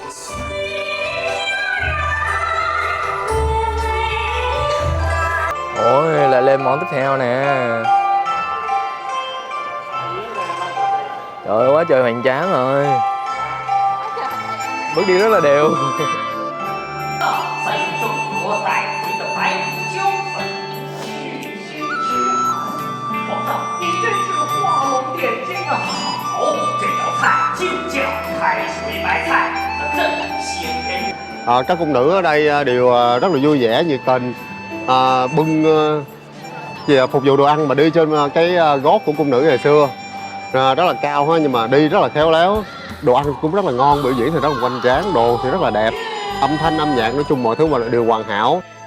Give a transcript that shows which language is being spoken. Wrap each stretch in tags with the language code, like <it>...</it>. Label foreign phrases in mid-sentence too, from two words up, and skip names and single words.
<vi>Ôi, lại lên món tiếp theo nè. Trời ơi, quá trời hoành tráng rồi. Bước đi rất là đều.</vi> <zh>在中国带回的白椒粉，去腥去寒。皇上，你真是画龙点睛啊！好，这道菜就叫开水白菜，正鲜甜。</zh> <vi>Các cung nữ ở đây đều rất là vui vẻ, nhiệt tình, bưng phục vụ đồ ăn mà đi trên cái gót của cung nữ ngày xưa rất là cao ha, nhưng mà đi rất là khéo léo. Đồ ăn cũng rất là ngon, biểu diễn thì rất là hoành tráng, đồ thì rất là đẹp, âm thanh âm nhạc nói chung mọi thứ đều hoàn hảo.</vi>